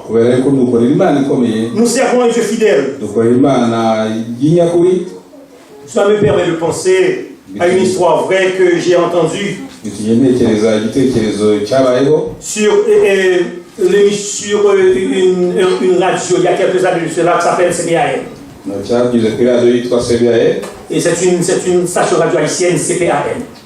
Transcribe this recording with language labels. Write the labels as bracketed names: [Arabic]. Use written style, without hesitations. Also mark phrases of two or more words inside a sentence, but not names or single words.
[Kinyarwanda] Kubera yuko dukorera Imana ikomeye. [French] Nous servons un Dieu fidèle. [Kinyarwanda] Dukorera Imana y'inyakuri. [French] Cela me permet de penser à une histoire vraie que j'ai entendue sur une radio il y a quelques années de cela qui s'appelle CPAN. Et c'est une station radio haïtienne, CPAN.